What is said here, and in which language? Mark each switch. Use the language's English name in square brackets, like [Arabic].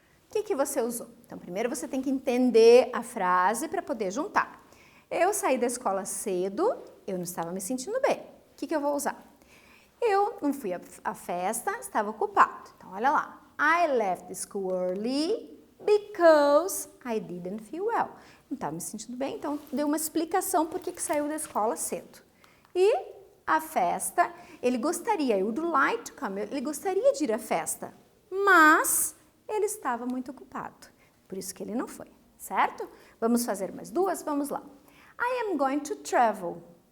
[Portuguese] O que você usou? Então, primeiro você tem que entender a frase para poder juntar. Eu saí da escola cedo, eu não estava me sentindo bem. O que eu vou usar? Eu não fui à festa, estava ocupado. Então, olha lá. [English] I left school early because I didn't feel well. [Portuguese] Não estava me sentindo bem, então deu uma explicação por que saiu da escola cedo. E a festa, ele gostaria, eu [English] would like to come, [Portuguese] ele gostaria de ir à festa, mas ele estava muito ocupado, por isso que ele não foi, certo? Vamos fazer mais duas? Vamos lá. [English] I am going to travel.